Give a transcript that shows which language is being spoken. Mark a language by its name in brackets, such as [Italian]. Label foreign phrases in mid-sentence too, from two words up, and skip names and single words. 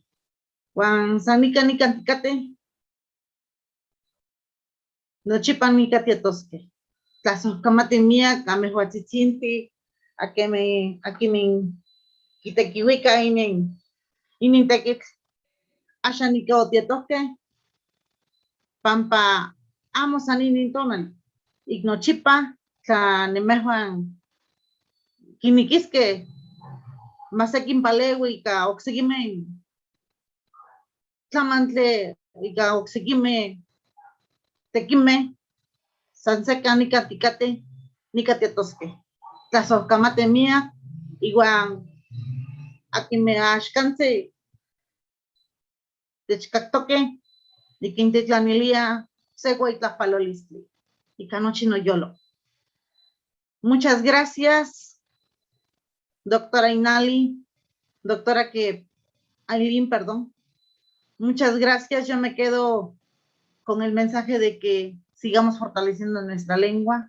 [Nahuatl languages] Juan san nica ticate, nochipa nica tietosque. Tlasohcamati miac, amehuatzitzinti, aquimin quitequiuica inin tequitl, axan nica otietosque, pampa amo san inin tonal, ignochipa, tla nemehuan quiniquisque, masequin paleui ica oxequime tlamantle ica oxequime tequime, san seca nica ticate, nica tietosque. Tlasohcamate miac, iguan aquime axcantzi techcactoque, niquintitlanilia segua y tlapalolistli, ica nochi noyolo. [Spanish] Muchas gracias, doctora Inali, doctora Ailín, perdón. Muchas gracias. Yo me quedo con el mensaje de que sigamos fortaleciendo nuestra lengua.